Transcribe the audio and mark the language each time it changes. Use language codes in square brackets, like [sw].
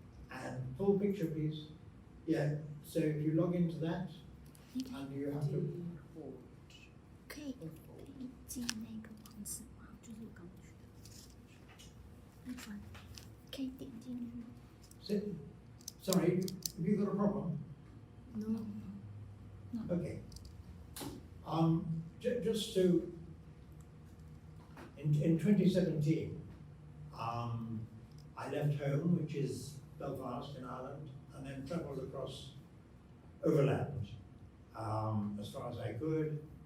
[en] And full picture, please. Yeah, so if you log into that, and you have to. [zh] 可以点进那个网址吗？就是我刚去的，可以点进去。 [en] Sorry, have you got a problem? No. Okay. Just to, in 2017, I left home, which is Belfast in Ireland, and then travelled across overland as far as I could.